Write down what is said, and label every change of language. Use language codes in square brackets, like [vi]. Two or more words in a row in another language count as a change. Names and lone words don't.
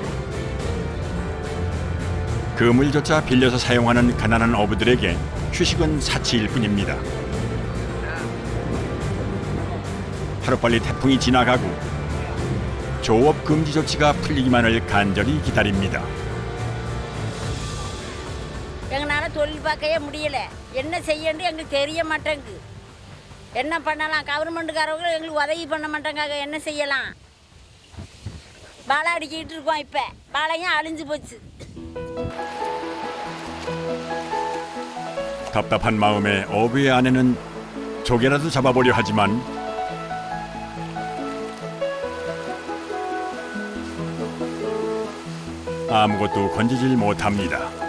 [ko] 그물조차 빌려서 사용하는 가난한 어부들에게 휴식은 사치일 뿐입니다. 하루빨리 태풍이 지나가고 조업 금지 조치가 풀리기만을 간절히 기다립니다. [ta] எங்களால தொழில் பார்க்கவே முடியல. என்ன செய்யணும் எங்களுக்கு தெரிய மாட்டேங்குது. என்ன பண்ணலாம்? கவர்மெண்ட்டுக்காரங்க எங்களுக்கு உதவி பண்ண மாட்டாங்க. என்ன செய்யலாம்? பாலை அடிக்கிட்டு இருக்கோம். இப்போ பாலையும் அழிஞ்சு போச்சு. [ko] 답답한 마음에 어부의 아내는 조개라도 잡아보려 하지만 아무것도 건지질 못합니다.